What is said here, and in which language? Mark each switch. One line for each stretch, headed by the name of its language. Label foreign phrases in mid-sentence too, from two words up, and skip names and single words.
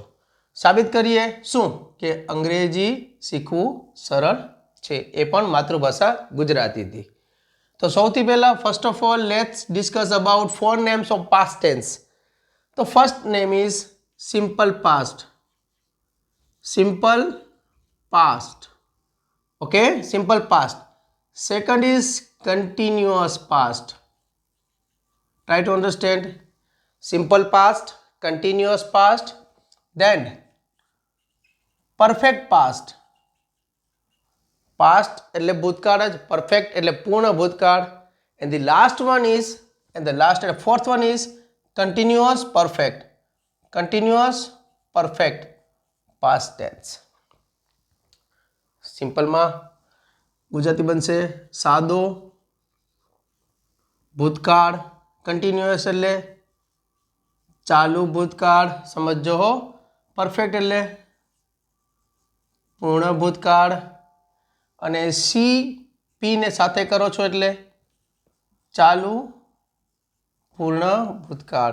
Gujarati: સાબિત કરીએ શું કે અંગ્રેજી શીખવું સરળ છે, એ પણ માતૃભાષા ગુજરાતીથી। તો સૌથી પહેલા
English: first of all let's discuss about 4 names of past tense. તો first name is simple past. simple past, okay, simple past. Second is continuous past. Try to understand. Simple past, continuous past, then perfect past.
Gujarati: Past એટલે ભૂતકાળ જ,
English: perfect એટલે
Gujarati: પૂર્ણ ભૂતકાળ,
English: and the last one is, and the last and fourth one is continuous perfect. Continuous perfect past tense.
Gujarati: Simple માં ગુજરાતી બનશે સાદો ભૂતકાળ, કન્ટિન્યુઅસ એટલે ચાલુ ભૂતકાળ, સમજો હો। પરફેક્ટ એટલે પૂર્ણ ભૂતકાળ અને સી પી ને સાથે કરો છો એટલે ચાલુ પૂર્ણ ભૂતકાળ।